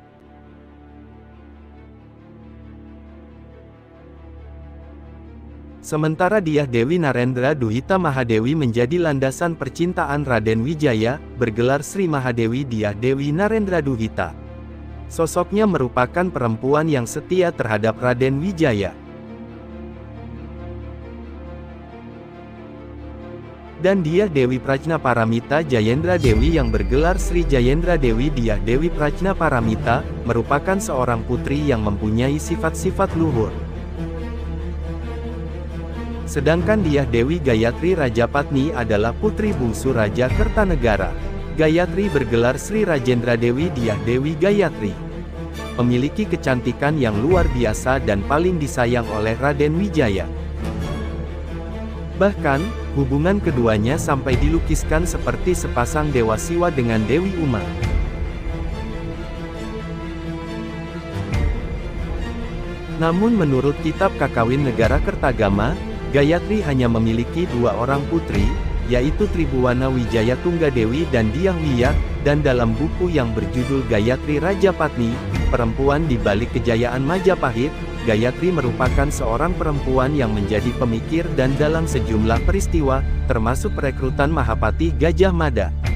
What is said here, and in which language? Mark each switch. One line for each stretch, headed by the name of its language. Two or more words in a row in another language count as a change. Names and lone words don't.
Indonesian: Sementara Dyah Dewi Narendra Duhita Mahadewi menjadi landasan percintaan Raden Wijaya, bergelar Sri Mahadewi Dyah Dewi Narendra Duhita. Sosoknya merupakan perempuan yang setia terhadap Raden Wijaya. Dan Dyah Dewi Prajnaparamita Jayendra Dewi yang bergelar Sri Jayendra Dewi Dyah Dewi Prajnaparamita, merupakan seorang putri yang mempunyai sifat-sifat luhur. Sedangkan Dyah Dewi Gayatri Rajapatni adalah putri bungsu Raja Kertanegara. Gayatri bergelar Sri Rajendra Dewi Dyah Dewi Gayatri. Memiliki kecantikan yang luar biasa dan paling disayang oleh Raden Wijaya. Bahkan, hubungan keduanya sampai dilukiskan seperti sepasang Dewa Siwa dengan Dewi Uma. Namun menurut kitab Kakawin Negara Kertagama, Gayatri hanya memiliki 2 orang putri, yaitu Tribhuwana Wijaya Tunggadewi dan Dyah Wiyak, dan dalam buku yang berjudul Gayatri Rajapatni, Perempuan di Balik Kejayaan Majapahit, Gayatri merupakan seorang perempuan yang menjadi pemikir dan dalam sejumlah peristiwa, termasuk perekrutan Mahapati Gajah Mada.